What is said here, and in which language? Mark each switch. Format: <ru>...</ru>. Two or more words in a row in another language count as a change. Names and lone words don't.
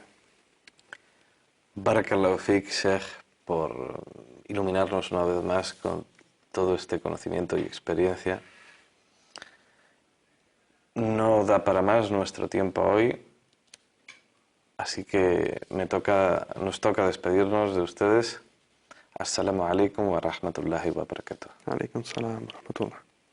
<ar>بارك الله فيك، شيخ,</ar> <es>por iluminarnos una vez más con todo este conocimiento y experiencia. No da para más nuestro tiempo hoy, así que nos toca despedirnos de ustedes.</es> <ar>السلام عليكم ورحمة الله وبركاته. عليكم السلام ورحمة الله.</ar>